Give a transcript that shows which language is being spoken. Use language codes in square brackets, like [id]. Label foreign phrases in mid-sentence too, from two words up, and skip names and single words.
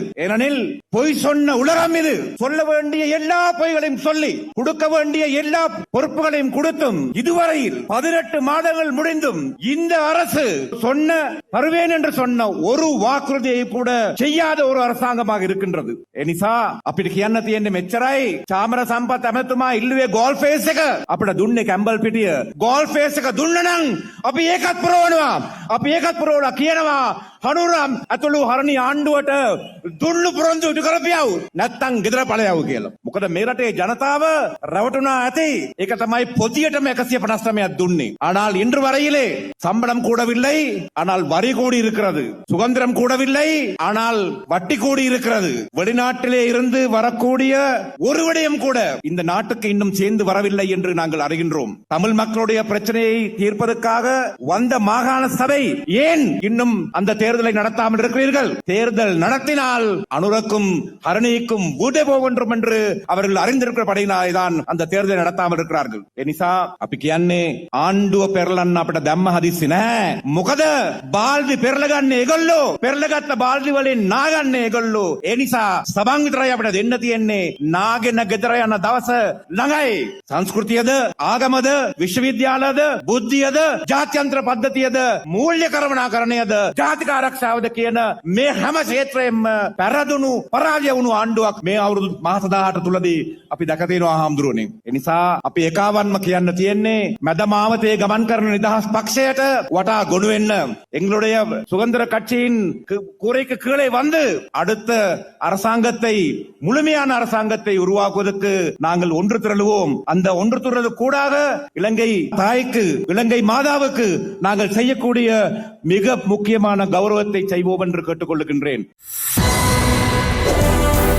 [ta] ஏனெனில் பொய் சொன்ன உலகம் இது. சொல்ல வேண்டிய எல்லா பொய்களையும் சொல்லி கொடுக்க வேண்டிய எல்லா பொறுப்புகளையும் கொடுத்தும் இதுவரையில் 18 மாதங்கள் முடிந்தும் இந்த அரசு சொன்ன தருவேன் என்று சொன்ன ஒரு வாக்குறுதியை கூட செய்யாத ஒரு அரசாங்கமாக இருக்கின்றது. [si] එනිසා අපිට කියන්න තියෙන්නේ මෙච්චරයි. චාමර සම්පත් ඇමතුමා ඉල්ලුවේ ගෝල් ෆේස් එක අපිට දුන්නේ කැම්බල් පිටිය. ගෝල් ෆේස් එක දුන්න නම් අපි ඒකත් පුරවනවා. අපි ඒකත් පුරවලා කියනවා හනුරම් අතුළු හරණි ආණ්ඩුවට දුන්නු පුරොන්දු ඉටු කරපියව් නැත්තම් ගෙදර පළයව් කියලා. මොකද මේ රටේ ජනතාව රවටුණා ඇති. ඒක තමයි பொதியටම 159ක් දුන්නේ. [ta] ஆனால் இன்று வரையிலே சம்பளம் கூடவில்லை, ஆனால் வரி கூடி இருக்கிறது. சுதந்திரம் கூடவில்லை, ஆனால் வட்டி கூடி இருக்கிறது. வெளிநாட்டிலே இருந்து வரக்கூடிய ஒரு விடயம் கூட இந்த நாட்டுக்கு இன்னும் சேர்ந்து வரவில்லை என்று நாங்கள் அறிகின்றோம். தமிழ் மக்களுடைய பிரச்சனையை தீர்ப்பதற்காக வந்த மாகாண சபை ஏன் இன்னும் அந்த தேர்தலை நடத்தாமல் இருக்கிறீர்கள்? தேர்தல் நடத்தினால் அனுரக்கும் ஹரணிக்கும் வீட்டை போகின்றோம் என்று அவர்கள் அறிந்திருக்கிறபடியினால்தான் அந்த தேர்தலை நடத்தாமல் இருக்கிறார்கள். [si] එනිසා අපි කියන්නේ ආණ්ඩුව පෙරලන්න අපිට දැම්ම හදිස්සි නැහැ. මොකද බාල්දි පෙරලගන්නේ ඒගොල්ලෝ. පෙරලගත්ත බාල්දි වලින් නාගන්නේ ඒගොල්ලෝ. ඒ නිසා සබන් විතරයි අපිට දෙන්න තියෙන්නේ. නාගෙන ගෙදර යන දවස ළඟයි. සංස්කෘතියද, ආගමද, විශ්වවිද්‍යාලද, බුද්ධියද, ජාත්‍යන්තර පද්ධතියද, මූල්‍ය කර්මනාකරණයද, ජාතික ආරක්ෂාවද කියන මේ හැම ක්ෂේත්‍රයෙන්ම පෙරදුණු පරාජය වුණු ආණ්ඩුවක් මේ අවුරුදු මාස 18 තුලදී අපි දැක තියෙනවා හාමුදුරුවනේ. ඒ නිසා අපි ඒකාවන්ම කියන්න තියෙන්නේ මැද මාවතේ ගමන් කරන නිදහස් පක්ෂයට වටා ගොනු වෙන්න. [ta] எங்களுடைய சுதந்திர கட்சியின் கூரைக்கு கீழே வந்து அடுத்த அரசாங்கத்தை, முழுமையான அரசாங்கத்தை உருவாக்குவதற்கு நாங்கள் ஒன்று திரளுவோம். அந்த ஒன்று திரளது கூடாக இலங்கை தாய்க்கு, இலங்கை மாதாவுக்கு நாங்கள் செய்யக்கூடிய மிக முக்கியமான கௌரவத்தை செய்வோம் என்று கேட்டுக்கொள்ளுகின்றேன்.